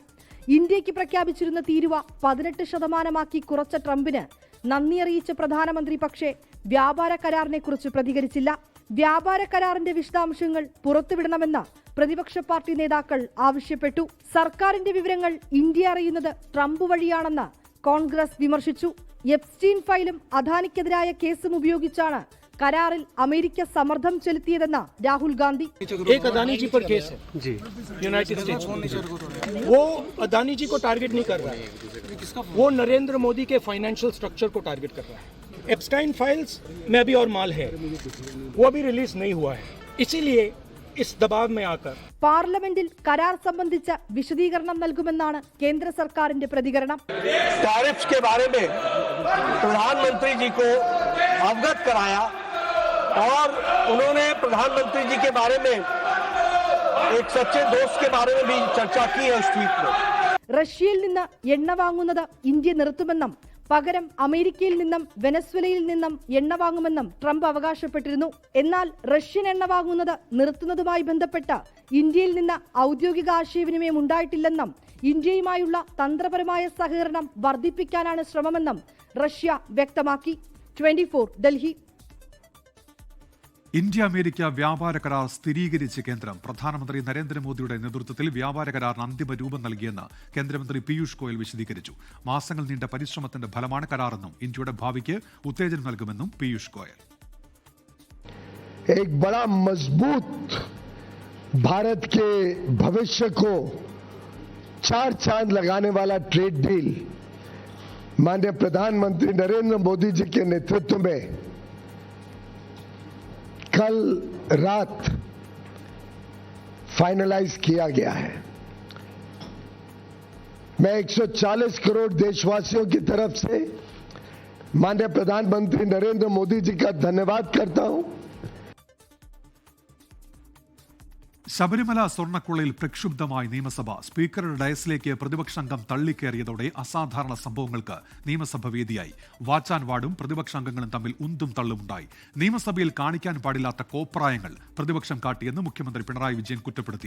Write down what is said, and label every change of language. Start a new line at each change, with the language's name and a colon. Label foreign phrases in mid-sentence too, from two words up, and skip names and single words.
Malayalam: ഇന്ത്യക്ക് പ്രഖ്യാപിച്ചിരുന്ന തീരുവ 18% കുറച്ച ട്രംപിന് നന്ദി അറിയിച്ച പ്രധാനമന്ത്രി പക്ഷേ വ്യാപാര കരാറിനെ കുറിച്ച് പ്രതികരിച്ചില്ല. വ്യാപാര കരാറിന്റെ വിശദാംശങ്ങൾ പുറത്തുവിടണമെന്ന് പ്രതിപക്ഷ പാർട്ടി നേതാക്കൾ ആവശ്യപ്പെട്ടു. സർക്കാരിന്റെ വിവരങ്ങൾ ഇന്ത്യ അറിയുന്നത് ട്രംപ് വഴിയാണെന്ന് കോൺഗ്രസ് വിമർശിച്ചു. എപ്സ്റ്റീൻ ഫയലും അദാനിക്കെതിരായ കേസും ഉപയോഗിച്ചാണ് കരാറിൽ അമേരിക്ക സമർഥൻ ചെലുത്തിയതെന്ന് രാഹുൽ ഗാന്ധി.
Hindi: एक अदानी जी पर केस है जी, यूनाइटेड स्टेट्स। वो अदानी जी को टारगेट नहीं कर रहा है, वो नरेंद्र मोदी के
English: financial structure
Hindi: को टारगेट कर रहा है. एप्स्टाइन फाइल्स में अभी और माल है, वो अभी रिलीज नहीं हुआ है, इसीलिए इस दबाव में आकर
Malayalam: പാർലമെന്റിൽ കരാർ സംബന്ധിച്ച വിശദീകരണം നൽകുമെന്നാണ് കേന്ദ്ര സർക്കാരിന്റെ പ്രതികരണം.
Hindi: टैरिफ्स के बारे में प्रधानमंत्री जी को अवगत कराया और उन्होंने प्रधानमंत्री जी के बारे में एक सच्चे दोस्त के बारे में भी चर्चा की है इस ट्वीट में.
Malayalam: റഷ്യയിൽ നിന്ന് എണ്ണ വാങ്ങുന്നത് ഇന്ത്യ നിർത്തുമെന്നും പകരം അമേരിക്കയിൽ നിന്നും വെനസ്വേലയിൽ നിന്നും എണ്ണ വാങ്ങുമെന്നും ട്രംപ് അവകാശപ്പെട്ടിരുന്നു. എന്നാൽ റഷ്യൻ എണ്ണ വാങ്ങുന്നത് നിർത്തുന്നതുമായി ബന്ധപ്പെട്ട് ഇന്ത്യയിൽ നിന്ന് ഔദ്യോഗിക ആശയവിനിമയം ഉണ്ടായിട്ടില്ലെന്നും ഇന്ത്യയുമായുള്ള തന്ത്രപരമായ സഹകരണം വർദ്ധിപ്പിക്കാനാണ് ശ്രമമെന്നും റഷ്യ വ്യക്തമാക്കി. 24 ഡൽഹി. ഇന്ത്യ അമേരിക്ക വ്യാപാര കരാർ സ്ഥിരീകരിച്ച് കേന്ദ്രം. പ്രധാനമന്ത്രി നരേന്ദ്രമോദിയുടെ നേതൃത്വത്തിൽ വ്യാപാര കരാറിന് അന്തിമ രൂപം നൽകിയെന്ന് കേന്ദ്രമന്ത്രി പീയൂഷ് ഗോയൽ വിശദീകരിച്ചു. മാസങ്ങൾ നീണ്ട പരിശ്രമത്തിന്റെ ഫലമാണ് കരാറെന്നും ഇന്ത്യയുടെ ഭാവിക്ക് ഉത്തേജനം നൽകുമെന്നും പീയൂഷ് ഗോയൽ.
Hindi: एक बड़ा मजबूत भारत के भविष्य को 4 चांद लगाने वाला
English: trade deal
Hindi: माननीय प्रधानमंत्री नरेंद्र मोदी जी के नेतृत्व में कल रात फाइनलाइज किया गया है. मैं 140 करोड़ देशवासियों की तरफ से माननीय प्रधानमंत्री नरेंद्र मोदी जी का धन्यवाद करता हूं.
Malayalam: ശബരിമല സ്വർണ്ണക്കൊള്ളയിൽ പ്രക്ഷുബ്ധമായി നിയമസഭ. സ്പീക്കറുടെ ഡയസിലേക്ക് പ്രതിപക്ഷാംഗം തള്ളിക്കയറിയതോടെ അസാധാരണ സംഭവങ്ങൾക്ക് നിയമസഭ വേദിയായി. വാച്ചാൻ വാർഡും പ്രതിപക്ഷാംഗങ്ങളും തമ്മിൽ ഉന്തും തള്ളുമുണ്ടായി. നിയമസഭയിൽ കാണിക്കാൻ പാടില്ലാത്ത കോപ്രായങ്ങൾ പ്രതിപക്ഷം കാട്ടിയെന്ന് മുഖ്യമന്ത്രി പിണറായി വിജയൻ കുറ്റപ്പെടുത്തി.